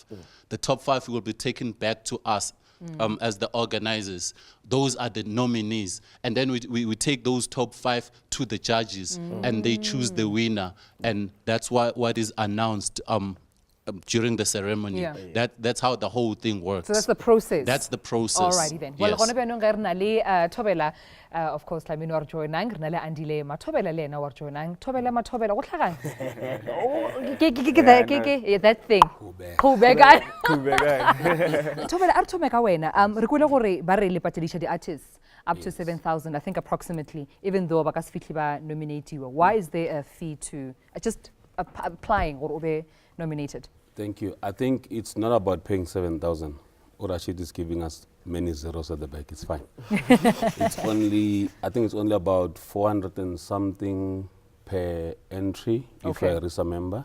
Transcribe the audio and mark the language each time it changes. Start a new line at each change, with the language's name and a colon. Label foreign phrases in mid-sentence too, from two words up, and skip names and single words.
English: The top 5 will be taken back to us as the organizers. Those are the nominees. And then we take those top 5 to the judges and they choose the winner. And that's what is announced during the ceremony. Yeah. That's how the whole thing works. So that's the process. That's the process. Alrighty then. Well, Yes.
Northern Sotho: gona byanong ga re na le Thobela,
English: of course
Northern Sotho: Tlamini wa re joinang, re na le Andile Mathobela le ena wa re joinang. Thobela Mathobela go tlhagang.
English: Yeah, that thing. Khubeka.
Northern Sotho: Thobela a re thome ka wena. Re kwele gore ba re le patedisha di-artists
English: up to 7,000, I think approximately, even though
Northern Sotho: ba ka se fitlhe ba nominatiwa.
English: Why is there a fee to just applying or be nominated? Thank you. I think it's not about paying 7,000. Or Rashid is giving us many zeros at the back. It's fine. It's only, I think it's only about 400 and something per entry if you're a RISA member.